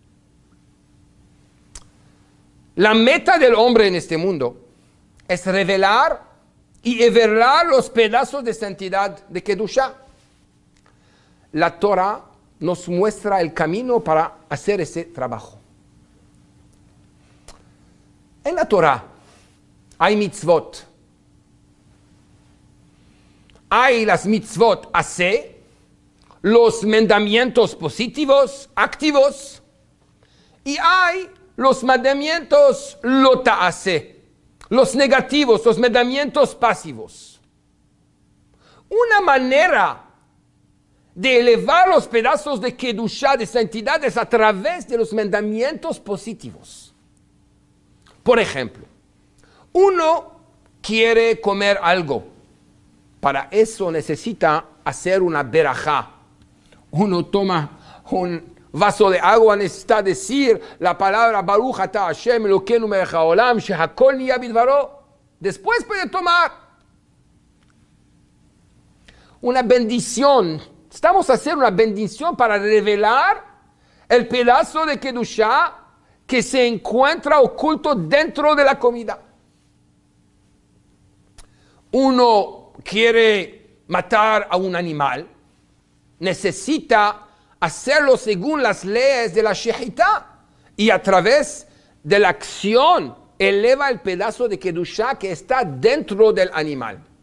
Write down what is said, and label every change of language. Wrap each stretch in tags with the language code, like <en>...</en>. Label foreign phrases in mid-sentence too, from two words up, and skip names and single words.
<es>La meta del hombre en este mundo es revelar y everar los pedazos de santidad de Kedushá. La Torah nos muestra el camino para hacer ese trabajo. En la Torah hay mitzvot. Hay las</es> <he>מצוות עשה,</he> <es>los mandamientos positivos, activos, y hay los mandamientos</es> <he>לא תעשה,</he> <es>los negativos, los mandamientos pasivos. Una manera de elevar los pedazos de Kedushá, de santidad, es a través de los mandamientos positivos. Por ejemplo, uno quiere comer algo. Para eso necesita hacer una berajá. Uno toma un vaso de agua, necesita decir la palabra</es> <he>ברוך אתה השם אלוקינו מלך העולם שהכל נהיה בדברו.</he> <es>Después puede tomar una bendición. Estamos haciendo una bendición para revelar el pedazo de Kedushá que se encuentra oculto dentro de la comida. Uno quiere matar a un animal, necesita hacerlo según las leyes de la Shehitá y a través de la acción eleva el pedazo de Kedushá que está dentro del animal.</es>